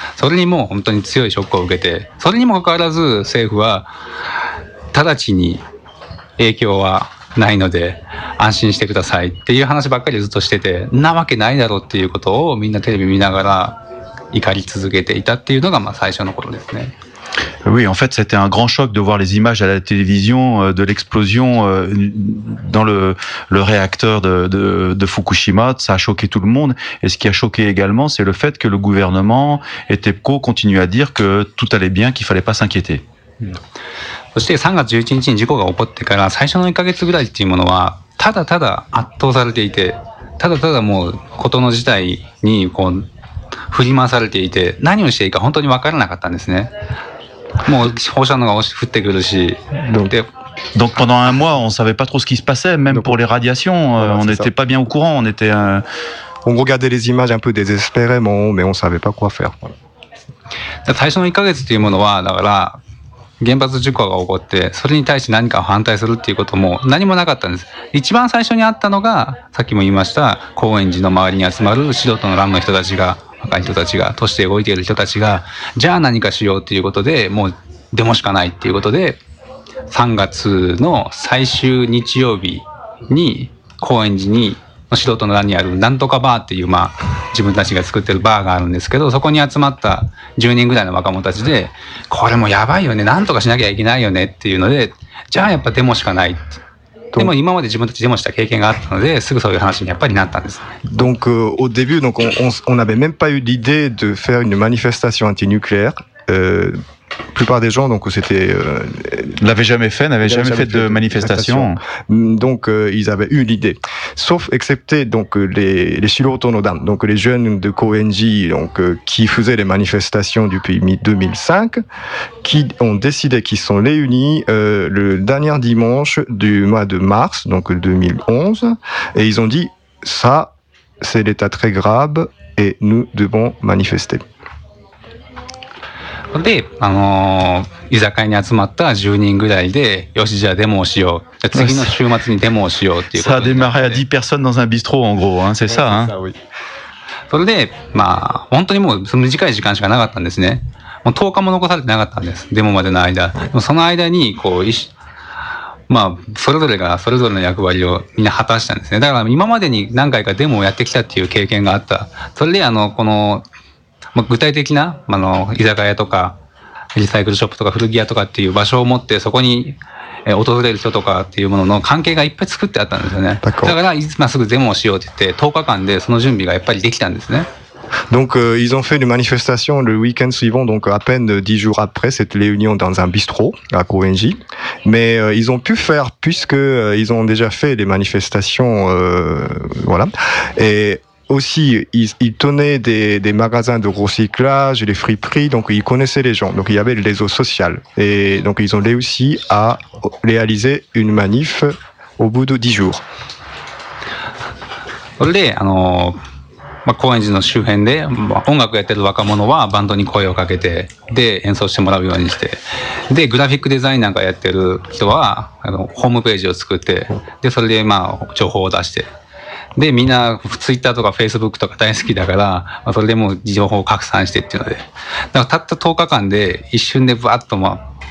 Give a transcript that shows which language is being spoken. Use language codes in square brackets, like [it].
[ja] それにも本当に強いショックを受けて、それにもかかわらず政府は直ちに影響はないので安心してくださいっていう話ばっかりずっとしてて、なわけないだろうっていうことをみんなテレビ見ながら怒り続けていたっていうのがまあ最初の頃ですね。 [fr] Oui, en fait, c'était un grand choc de voir les images à la télévision de l'explosion dans le réacteur de Fukushima. Ça a choqué tout le monde. Et ce qui a choqué également, c'est le fait que le gouvernement et TEPCO continuent à dire que tout allait bien, qu'il ne fallait pas s'inquiéter. [ja] そして3月11日に事故が起こってから最初の1ヶ月ぐらいっていうものはただただ圧倒されていて、ただただもうことの事態にこう振り回されていて、何をしていいか本当に分からなかったんですね。もう放射能が降ってくるし、 [fr] Donc pendant un mois, on savait pas trop ce qui se passait, même pour les radiations, on n'était pas bien au courant, on était. On regardait les images un peu désespérément, mais on savait pas quoi faire. [ja] 最初の1ヶ月というものは、だから原発事故が起こって、それに対して何かを反対するっていうことも何もなかったんです。一番最初にあったのが、さっきも言いました、高円寺の周りに集まる素人の乱の人たちが。若い人たちが、都市で動いている人たちが、じゃあ何かしようということで、もうデモしかないということで、3月の最終日曜日に、高円寺に、素人の欄にあるなんとかバーっていう、まあ、自分たちが作ってるバーがあるんですけど、そこに集まった10人ぐらいの若者たちで、これもやばいよね、なんとかしなきゃいけないよねっていうので、じゃあやっぱデモしかない。でも今まで自分たちデモした経験があったのですぐそういう話にやっぱりなったんです。 [fr] Donc au début donc on n'avait même pas eu l'idée de faire une manifestation anti-nucléaire. La plupart des gens donc c'était l'avaient jamais fait, n'avaient jamais fait de manifestation. Donc ils avaient eu l'idée. Sauf excepté donc les Shirotonodan, donc les jeunes de Koenji donc qui faisaient les manifestations depuis 2005 qui ont décidé qu'ils sont réunis le dernier dimanche du mois de mars donc 2011 et ils ont dit ça c'est l'état très grave et nous devons manifester. [ja] で、居酒屋に集まった10人ぐらいで、よし、じゃあデモをしよう。次の週末にデモをしようっていうことで。 [fr] さあ、démarré à 10 personnes dans un bistrot, en gros, hein, c'est ça, hein. [ja] それで、まあ、本当にもう短い時間しかなかったんですね。もう10日も残されてなかったんです。デモまでの間。その間に、こう、まあ、それぞれがそれぞれの役割をみんな果たしたんですね。だから、今までに何回かデモをやってきたっていう経験があった。それで、この、まあ、具体的な、居酒屋とか、リサイクルショップとか古着屋とかっていう場所を持って、そこに訪れる人とかっていうものの関係がいっぱい作ってあったんですよね。だから、今すぐデモをしようって言って、10日間でその準備がやっぱりできたんですね。 [fr] Donc, ils ont fait une manifestation le week-end suivant, donc à peine 10 jours après cette réunion dans un bistrot à Koenji. Mais ils ont pu faire, puisqu'ils ont déjà fait des manifestations, voilà. Et aussi, ils tenaient des magasins de recyclage, les friperies, donc ils connaissaient les gens. Donc il y avait le réseau social. Et donc ils ont réussi à réaliser une manif au bout de 10 jours. [ja] それで、まあ、高円寺の周辺で、まあ、音楽やってる若者はバンドに声をかけて、で、演奏してもらうようにして、で、グラフィックデザインなんかやってる人は、ホームページを作って、で、それで、まあ、情報を出して、で、みんな、ツイッターとかフェイスブックとか大好きだから、まあ、それでもう情報を拡散してっていうので、だからたった10日間で、一瞬でバーッと、まあ、